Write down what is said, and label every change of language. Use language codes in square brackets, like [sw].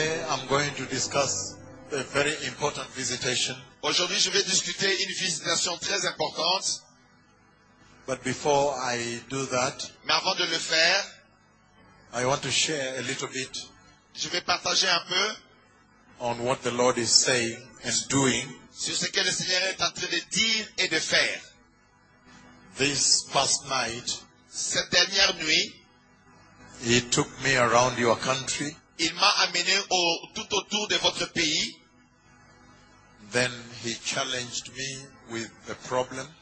[en] I'm going to discuss a very important visitation. [fr] Aujourd'hui, je vais discuter une visitation très importante. [en] But before I do that, [fr] mais avant de le faire, [en] I want to share a little bit. [fr] Je vais partager un peu [en] on what the Lord is saying and doing. [fr] Sur ce que le Seigneur est en train de dire et de faire. [en] This past night, [fr] cette dernière nuit, [en] he took me around your country. [fr] Il m'a amené tout autour de votre pays. [en] Then he challenged me with the problem.